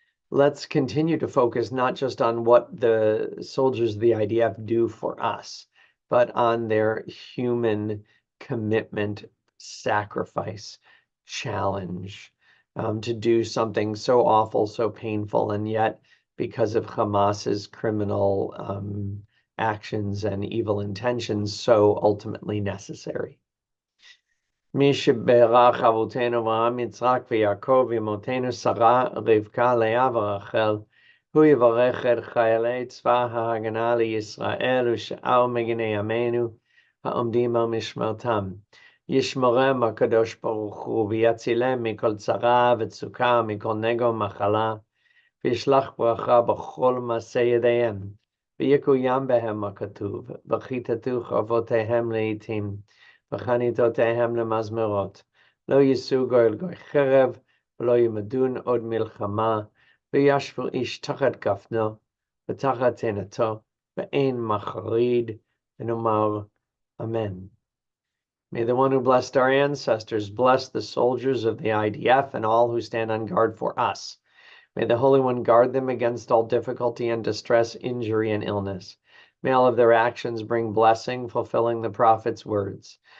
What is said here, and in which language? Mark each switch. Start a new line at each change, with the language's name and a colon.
English: Let's continue to focus not just on what the soldiers of the IDF do for us, but on their human commitment, sacrifice, challenge, to do something so awful, so painful, and yet because of Hamas's criminal actions and evil intentions, so ultimately necessary.
Hebrew: מי שברך אבותינו אברהם, יצחק ויעקב, אמותינו שרה, רבקה, לאה ורחל, הוא יברך את חיילי צבא ההגנה לישראל ושאר מגיני עמנו העומדים על משמרתם. ישמרם הקדוש ברוך הוא ויצילם מכל צרה וצוקה, מכל נגע ומחלה, וישלח ברכה בכל מעשה ידיהם, ויקוים בהם הכתוב, וכיתתו חרבותיהם לעתים, וחניתותיהם למזמרות. לא יישאו גוי לגוי חרב, ולא ימדון עוד מלחמה, וישבו איש תחת גפנו, ותחת תאנתו, ואין מחריד, ונאמר, Amen.
English: May the one who blessed our ancestors bless the soldiers of the IDF and all who stand on guard for us. May the Holy One guard them against all difficulty and distress, injury, and illness. May all of their actions bring blessing, fulfilling the prophet's words.